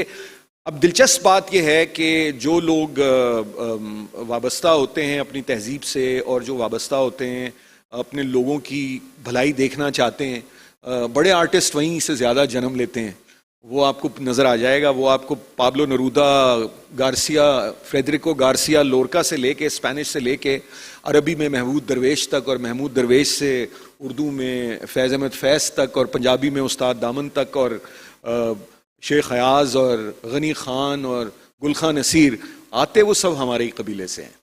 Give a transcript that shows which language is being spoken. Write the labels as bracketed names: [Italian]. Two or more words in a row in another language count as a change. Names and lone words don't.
[Urdu] اب دلچسپ بات یہ ہے کہ جو لوگ وابستہ ہوتے ہیں اپنی تہذیب سے، اور جو وابستہ ہوتے ہیں اپنے لوگوں کی بھلائی دیکھنا چاہتے ہیں، بڑے آرٹسٹ وہیں سے زیادہ جنم لیتے ہیں. وہ آپ کو نظر آ جائے گا. وہ آپ کو پابلو نرودا, گارسیا, فریڈریکو گارسیا لورکا سے لے کے, اسپینش سے لے کے عربی میں محمود درویش تک, اور محمود درویش سے اردو میں فیض احمد فیض تک, اور پنجابی میں استاد دامن تک, اور شیخ ایاز اور غنی خان اور گل خان نصیر آتے, وہ سب ہمارے ہی قبیلے سے ہیں.